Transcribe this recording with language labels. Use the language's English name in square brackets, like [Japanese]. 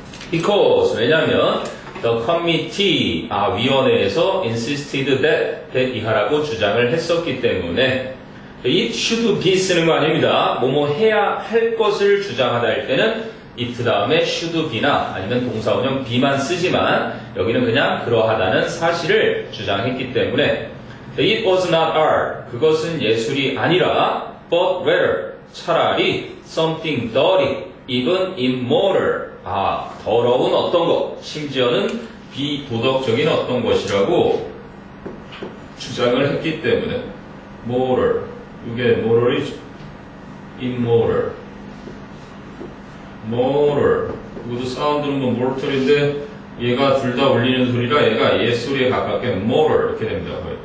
[Korean] Because, 왜냐하면 the committee, 위원회에서 [English] insisted that [Korean] 이하라고 주장을 했었기 때문에 [English] it should be [Korean] 쓰는 거 아닙니다. 뭐뭐 해야 할 것을 주장하다 할 때는 it 다음에 should be나 아니면 동사원형 be만 쓰지만 여기는 그냥 그러하다는 사실을 주장했기 때문에 [English] it was not art. [Korean] 그것은 예술이 아니라 [English] but rather 차라리 something dirty, even immoral. [Korean] 더러운 어떤 것, 심지어는 비도덕적인 어떤 것이라고 주장을 했기 때문에 moral, 이게 moral이죠. [English] immoral, moral. [Korean] 이것도 사운드는 뭐 mortal인데 얘가 둘 다 울리는 소리라 얘가 옛 소리에 가깝게 moral 이렇게 됩니다.